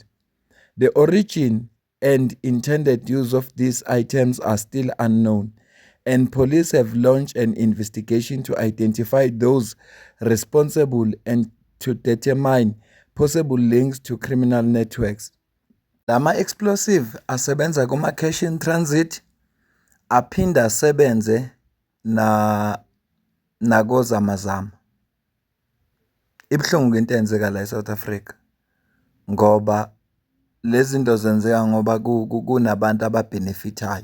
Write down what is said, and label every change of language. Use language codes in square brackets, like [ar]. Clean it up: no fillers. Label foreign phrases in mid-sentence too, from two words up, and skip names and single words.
[en] The origin and intended use of these items are still unknown, and police have launched an investigation to identify those responsible and to determine possible links to criminal networks. [zu] Lama explosive asebenza kuma [en] cash in transit, [zu] aphinda asebenze nakozamazama. Ibhlungu into eyenzeka la eSouth Africa ngoba lezi zinto zenzeka ngoba kunabantu ababenefitayo.